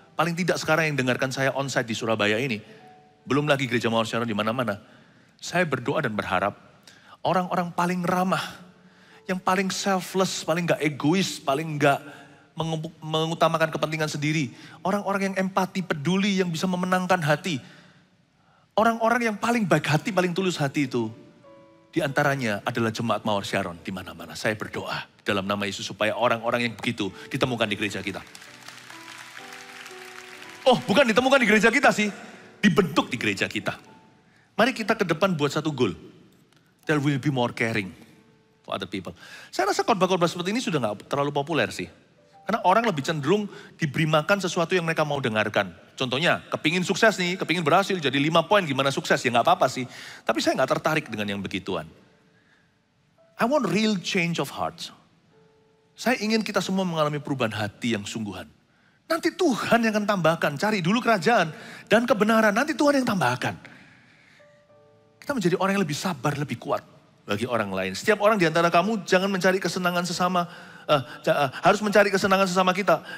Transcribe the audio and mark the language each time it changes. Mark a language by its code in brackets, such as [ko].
[id] paling tidak sekarang yang dengarkan saya onsite di Surabaya ini, belum lagi gereja Mawar Sharon di mana-mana, saya berdoa dan berharap orang-orang paling ramah, yang paling selfless, paling gak egois, paling gak mengutamakan kepentingan sendiri, orang-orang yang empati, peduli, yang bisa memenangkan hati, orang-orang yang paling baik hati, paling tulus hati itu, di antaranya adalah jemaat Mawar Sharon di mana-mana. Saya berdoa dalam nama Yesus supaya orang-orang yang begitu ditemukan di gereja kita. Oh, bukan ditemukan di gereja kita sih, dibentuk di gereja kita. Mari kita ke depan buat satu goal. [en] There will be more caring for other people. [id] Saya rasa khotbah-khotbah seperti ini sudah gak terlalu populer sih. Karena orang lebih cenderung diberi makan sesuatu yang mereka mau dengarkan. Contohnya, kepingin sukses nih, kepingin berhasil jadi 5 poin gimana sukses. Ya gak apa-apa sih. Tapi saya gak tertarik dengan yang begituan. [en] I want real change of heart. [id] Saya ingin kita semua mengalami perubahan hati yang sungguhan. Nanti Tuhan yang akan tambahkan. Cari dulu kerajaan dan kebenaran. Nanti Tuhan yang tambahkan. Kita menjadi orang yang lebih sabar, lebih kuat bagi orang lain. Setiap orang di antara kamu jangan mencari kesenangan sesama. Harus mencari kesenangan sesama kita.